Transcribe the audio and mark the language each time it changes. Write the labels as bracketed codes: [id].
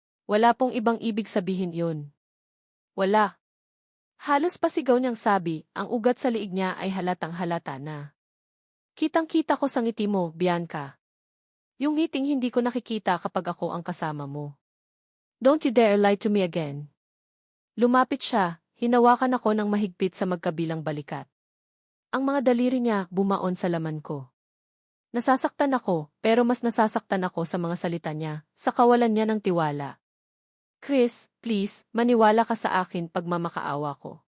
[tl] Wala pong ibang ibig sabihin yun. Wala. Halos pasigaw niyang sabi, ang ugat sa liig niya ay halatang halata na. Kitang-kita ko sa ngiti mo, Bianca. Yung ngiting hindi ko nakikita kapag ako ang kasama mo. [en] Don't you dare lie to me again. [tl] Lumapit siya, hinawakan ako ng mahigpit sa magkabilang balikat. Ang mga daliri niya bumaon sa laman ko. Nasasaktan ako, pero mas nasasaktan ako sa mga salita niya, sa kawalan niya ng tiwala. Chris, please, maniwala ka sa akin pag mamakaawa ko.